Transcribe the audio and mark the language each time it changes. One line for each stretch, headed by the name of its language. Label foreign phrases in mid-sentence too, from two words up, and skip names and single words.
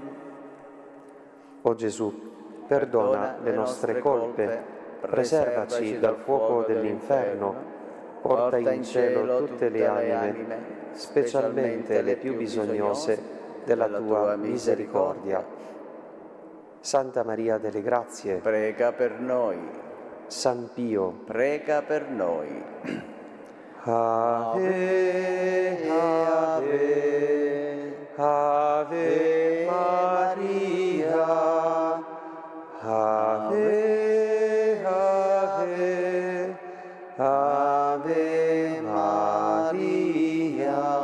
Italian: O Gesù, perdona le nostre colpe, preservaci dal fuoco dell'inferno, porta in cielo tutte le anime, specialmente le più bisognose della tua misericordia. Santa Maria delle Grazie, Prega per noi. San Pio, Prega per noi. Ave, Ave, Ave Maria, Ave, Ave, Ave Maria.